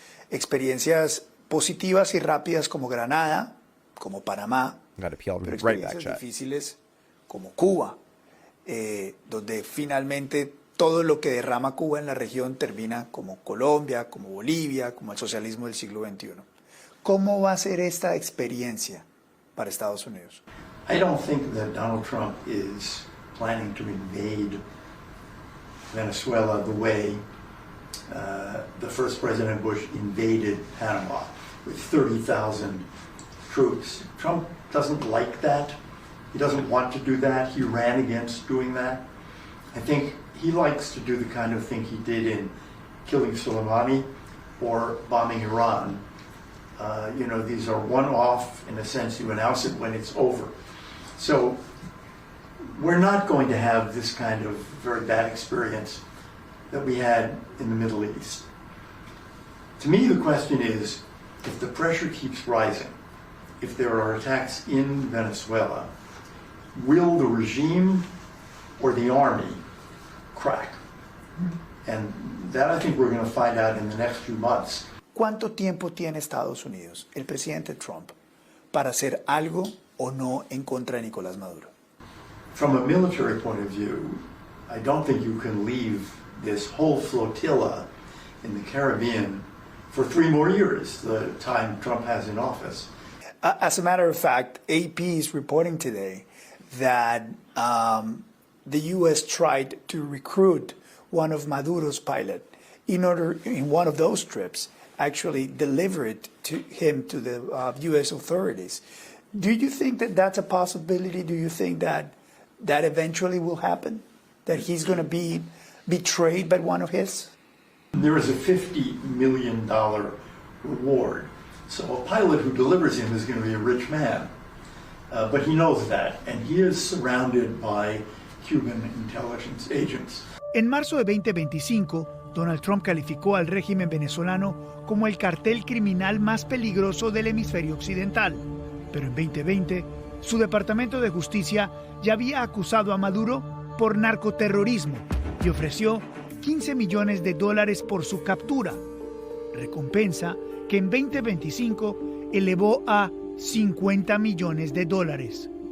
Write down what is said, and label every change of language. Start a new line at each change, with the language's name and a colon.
Spanish: Experiencias positivas y rápidas como Granada, como Panamá, pero experiencias difíciles como Cuba, donde finalmente todo lo que derrama Cuba en la región termina como Colombia, como Bolivia, como el socialismo del siglo XXI. ¿Cómo va a ser esta experiencia para Estados Unidos?
English: I don't think that Donald Trump is planning to invade Venezuela the way the first President Bush invaded Panama with 30,000 troops. Trump doesn't like that. He doesn't want to do that. He ran against doing that. I think he likes to do the kind of thing he did in killing Soleimani or bombing Iran. These are one-off, in a sense. You announce it when it's over. So we're not going to have this kind of very bad experience that we had in the Middle East. To me, the question is, if the pressure keeps rising, if there are attacks in Venezuela, will the regime or the army crack? And that I think we're going to find out in the next few months.
Spanish: ¿Cuánto tiempo tiene Estados Unidos, el presidente Trump, para hacer algo o no en contra de Nicolás Maduro?
English: From a military point of view, I don't think you can leave this whole flotilla in the Caribbean for 3 more years, the time Trump has in office. As a matter of fact, AP is reporting today that the U.S. tried to recruit one of Maduro's pilots in one of those trips, actually deliver it to him to the U.S. authorities. Do you think that that's a possibility? Do you think that eventually will happen? That he's going to be betrayed by one of his? There is a $50 million reward. So a pilot who delivers him is going to be a rich man. But he knows that, and he is surrounded by Cuban intelligence agents.
Spanish: En marzo de 2025, Donald Trump calificó al régimen venezolano como el cartel criminal más peligroso del hemisferio occidental. Pero en 2020, su Departamento de Justicia ya había acusado a Maduro por narcoterrorismo y ofreció $15 millones por su captura, recompensa que en 2025 elevó a $50 millones.